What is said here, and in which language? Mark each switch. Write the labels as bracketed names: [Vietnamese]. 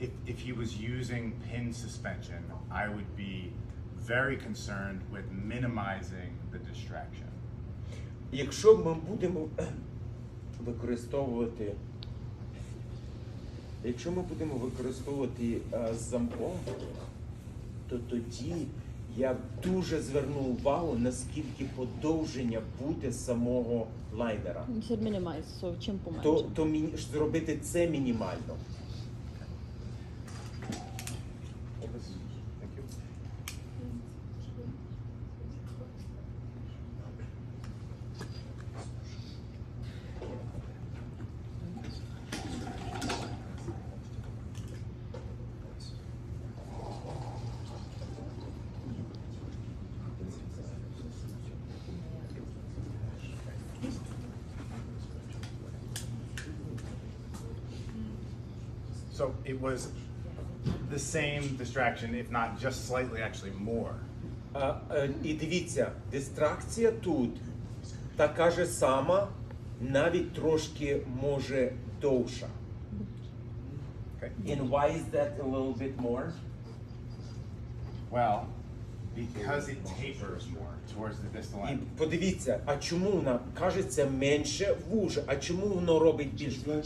[English] If he was using pin suspension, I would be very concerned with minimizing the distraction. [Ukrainian] Якщо ми будемо використовувати з замком, то тоді я б дуже звернув увагу, наскільки подовження буде самого лайнера. Це мінімайз, чим поменше. То зробити це мінімально. [English] Thank you. So it was the same distraction, if not just slightly actually more. [Ukrainian] І дивіться, дистракція тут така ж сама, навіть трошки може довша. [English] Okay. And why is that a little bit more? Well, because it tapers more towards the distal [Ukrainian] І [English] end. [Ukrainian] подивіться, а чому вона кажеться менше, вуже, а чому воно робить більше?